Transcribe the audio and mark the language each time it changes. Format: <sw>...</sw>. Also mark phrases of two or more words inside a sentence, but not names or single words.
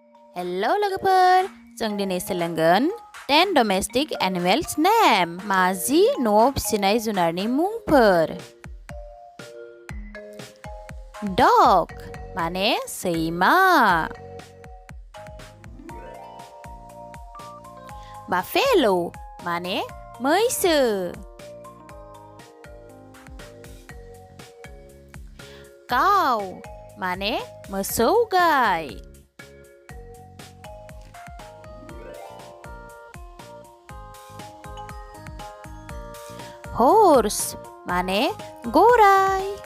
<brx>हेल' लोगोफोर जों दिनै सोलोंगोन</brx> <en>10 domestic animals name</en> <brx>माजि न'आव फिसिनाय जुनारनि मुंफोर dog माने सैमा buffalo माने मैसो cow माने मोसौ गाय horse माने गराय</brx>